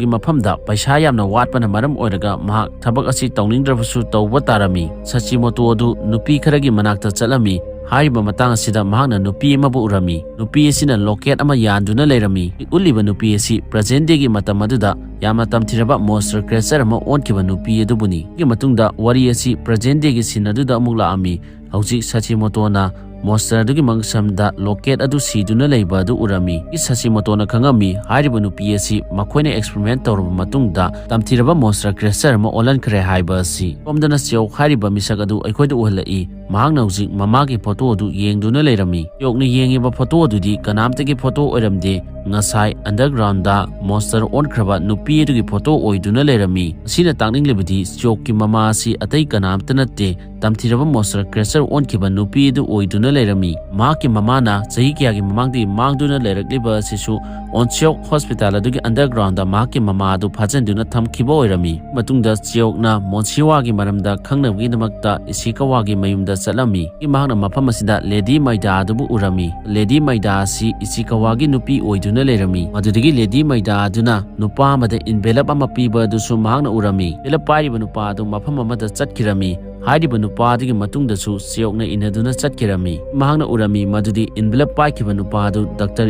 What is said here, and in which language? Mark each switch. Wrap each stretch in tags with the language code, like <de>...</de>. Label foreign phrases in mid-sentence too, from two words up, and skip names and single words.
<mni>ꯃꯐꯝꯗ ꯄꯩꯁꯥ ꯌꯥꯝꯅ ꯋꯥꯠꯄꯅ ꯃꯔꯝ ꯑꯣꯏꯔꯒ ꯃꯍꯥꯛ ꯊꯕꯛ ꯑꯁꯤ ꯇꯧꯅꯤꯡꯗ꯭ꯔꯕꯁꯨ ꯇꯧꯕ ꯇꯥꯔꯝꯃꯤ꯫ ꯁꯥꯆꯤꯃꯣꯇꯣ ꯑꯗꯨ ꯅꯨꯄꯤ ꯈꯔꯒꯤ ꯃꯅꯥꯛꯇ ꯆꯠꯂꯝꯃꯤ꯫ ꯍꯥꯏꯔꯤꯕ ꯃꯇꯥꯡ ꯑꯁꯤꯗ ꯃꯍꯥꯛꯅ ꯅꯨꯄꯤ ꯑꯃꯕꯨ ꯎꯔꯝꯃꯤ꯫ ꯅꯨꯄꯤ ꯑꯁꯤꯅ ꯂꯣꯀꯦꯠ ꯑꯃ ꯌꯥꯟꯗꯨꯅ ꯂꯩꯔꯝꯃꯤ꯫ ꯎꯠꯂꯤꯕ ꯅꯨꯄꯤ ꯑꯁꯤ</mni> <en>present day</en> <mni>ꯃꯇꯝ ꯑꯗꯨꯗ ꯌꯥꯝꯅ ꯇꯝꯊꯤꯔꯕ</mni> <en>monster creature</en> <mni>ꯑꯃ ꯑꯣꯟꯈꯤꯕ ꯅꯨꯄꯤ ꯑꯗꯨꯕꯨꯅꯤ꯫ ꯁꯤꯒꯤ ꯃꯇꯨꯡꯗ ꯋꯥꯔꯤ ꯑꯁꯤ</mni> <en>present day</en> <mni>ꯁꯤꯟ ꯑꯗꯨꯗ ꯑꯃꯨꯛ ꯂꯥꯛꯑꯝꯃꯤ꯫ ꯍꯧꯖꯤꯛ ꯁꯥꯆꯤꯃꯣꯇꯣꯅ monster adugi mangsamda locket adu siduna leiba adu urami Sashimoto na khangami hairiba nupi asi makoina experiment tawraba matungda tamthiraba</mni> <en>monster creature</en> <mni>ma olan khre haiba asi pomdana siau hairiba misak adu aikhoida uhalai mahangna hujik mamagi photo adu yengduna leirami yokna yengiba photo adudi kanamtagi photo oiramde ngasai underground da monster on khraba nupi adugi photo oiduna leirami asina takninglebadi chokki mama asi atai kanamta natte tamthiraba</mni> <en>monster creature</en> <mni>on kiba nupi adu oiduna leirami mahaki mamana chahi kyagi mamangdi mangduna leirakliba asisu onchok hospital adugi underground da mahaki mama adu phajanduna thamkiba oirami matungda chiokna monchiwagi maramda khangnabgi namakta isikawagi mayumda chalami imahna mafam asida lady maida adubu urami lady maida asi isikawagi nupi oiduna leirami madudigi lady maida aduna nupa amada envelope ama piba adusu mahna urami envelope pariba nupa adu mafam amada chatkirami hairiba nupa adigi matungdasu chiokna inaduna chatkirami mahna urami madudi envelope paikiba nupa adu Dr.</mni>